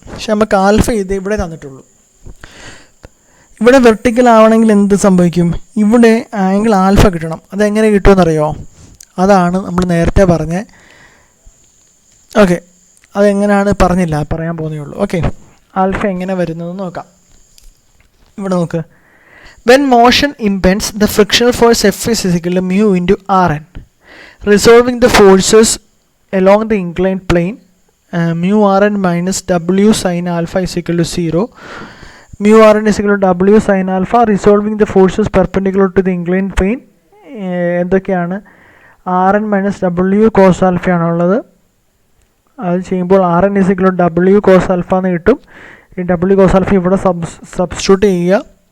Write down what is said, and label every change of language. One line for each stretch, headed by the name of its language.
Malayalam: പക്ഷെ നമുക്ക് ആൽഫ ഇത് ഇവിടെ തന്നിട്ടുള്ളൂ. ഇവിടെ വെർട്ടിക്കൽ ആവണമെങ്കിൽ എന്ത് സംഭവിക്കും? ഇവിടെ ആംഗിൾ ആൽഫ കിട്ടണം. അതെങ്ങനെ കിട്ടുമെന്നറിയോ? അതാണ് നമ്മൾ നേരത്തെ പറഞ്ഞത്. ഓക്കെ, അതെങ്ങനെയാണ് പറഞ്ഞില്ല, പറയാൻ പോകുന്നേ ഉള്ളൂ. ഓക്കെ, ആൽഫ എങ്ങനെ വരുന്നതെന്ന് നോക്കാം. ഇവിടെ നോക്ക്,
English: when motion impends the frictional force F is equal to mu into Rn. Resolving the forces along the inclined plane, mu Rn minus W sin alpha is equal to 0. Mu Rn is equal to W sin alpha. Resolving the forces perpendicular to the inclined plane
Malayalam: എന്തൊക്കെയാണ്? Rn minus W cos ആൽഫയാണുള്ളത്. അത് ചെയ്യുമ്പോൾ
English: Rn is equal to W
Malayalam: cos alpha എന്ന് കിട്ടും. ഈ W cos alpha ഇവിടെ substitute ചെയ്യുക.